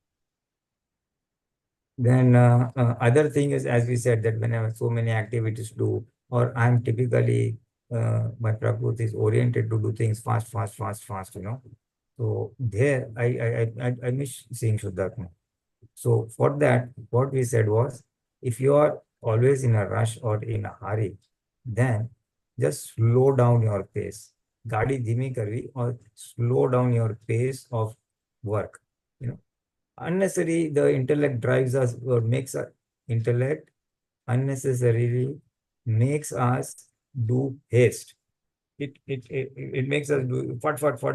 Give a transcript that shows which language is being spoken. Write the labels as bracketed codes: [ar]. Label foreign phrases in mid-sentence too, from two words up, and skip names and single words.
[en] Then other thing is, as we said, that when I have so many activities to do, or I'm typically, my prakriti is oriented to do things fast, fast, fast, fast, So there, I miss seeing Shudhdhatma. So for that, what we said was, if you are always in a rush or in a hurry, then just slow down your pace. [gu] ગાડી ધીમી કરવી, [en] or slow down your pace of work. Unnecessary, the intellect drives us or makes our intellect unnecessarily makes us do haste. It makes us do fat.